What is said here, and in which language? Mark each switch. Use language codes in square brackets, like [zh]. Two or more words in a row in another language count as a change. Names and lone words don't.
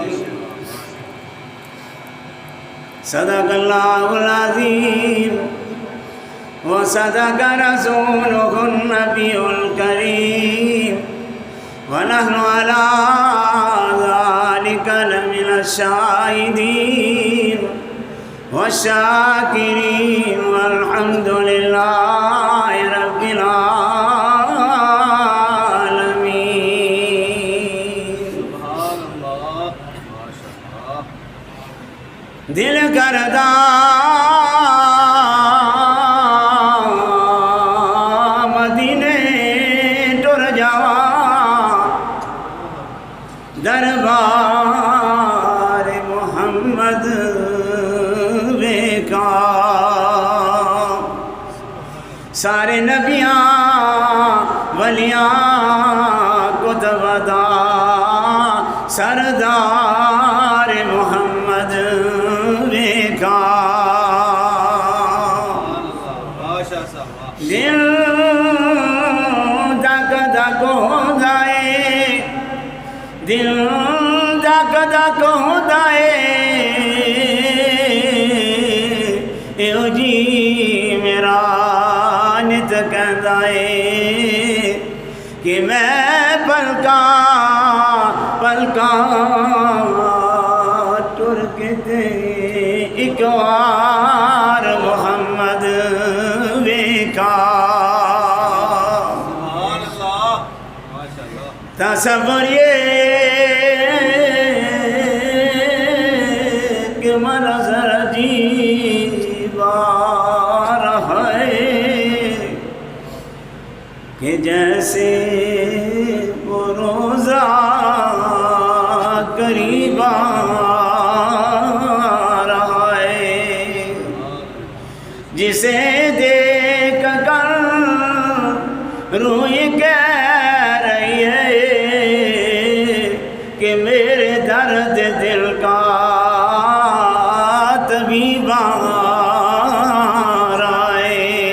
[ar] صدق الله العظيم وصدق رسوله النبي الكريم ونحن على ذلك لمن الشاهدين والشاكرين والحمد لله رب العالمين. سبحان الله. ما شاء الله. [pa] دل کردا مدینے ٹر جاواں دربار محمد ویکھا سارے نبیاں ولیاں کتب دا سردار محمد ویکھا [ar] ما شاء الله. [pa] دل دک دک ہوندا اے دل دک دک ہوندا اے ایو جی میرا نت کہندا اے کہ میں پلکاں پلکاں ٹر کے تے ایک وار محمد ویکھا. [ar] سبحان الله. ما شاء الله. [ur] تصور یہ کہ منظر عجیب آ رہا ہے کہ جیسے وہ روزہ قریب آ رہا ہے جسے دیکھ کر روح کہہ رہی ہے کہ میرے درد دل کا طبیب آ رہا ہے.